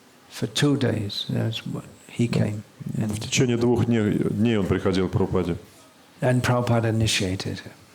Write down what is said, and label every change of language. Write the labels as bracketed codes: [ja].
[en] For 2 days, that's what he came. [ru] В течение 2 дней он приходил к Прабхупаде. [en] And Prabhupada initiated him.